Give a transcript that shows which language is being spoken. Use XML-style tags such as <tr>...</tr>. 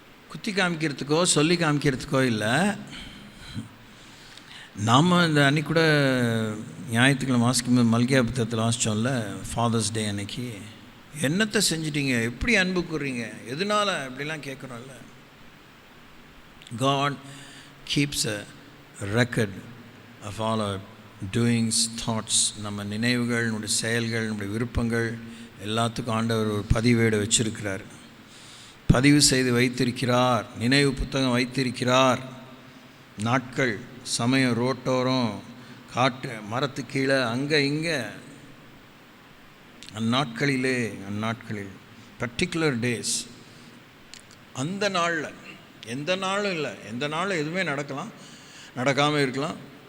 <ta>குத்தி காமிக்கிறதுக்கோ சொல்லி காமிக்கிறதுக்கோ இல்லை. நாம் இந்த அன்றைக்கி கூட ஞாயிற்றுக்கிழமை வாசிக்கும்போது மல்கியா புத்தகத்தில் வாசித்தோம்ல, ஃபாதர்ஸ் டே அன்னைக்கு என்னத்தை செஞ்சிட்டீங்க, எப்படி அன்பு கூறுறீங்க, எதனால் அப்படிலாம் கேட்குறோம்ல.</ta> <en>God keeps a record of all our doings, thoughts.</en> <ta>நம்ம நினைவுகள், நம்முடைய செயல்கள், நம்முடைய விருப்பங்கள் எல்லாத்துக்கும் ஆண்டவர் ஒரு பதிவேடு வச்சிருக்கிறார், பதிவு செய்து வைத்திருக்கிறார், நினைவு புத்தகம் வைத்திருக்கிறார். நாட்கள், சமயம், ரோட்டோரம், காட்டு, மரத்து கீழே, அங்கே இங்கே, அந்நாட்களில்</ta> <en>particular days,</en> <ta>அந்த நாளில், எந்த நாளும் இல்லை, எந்த நாளும் எதுவுமே நடக்கலாம், நடக்காமல் இருக்கலாம்.</ta>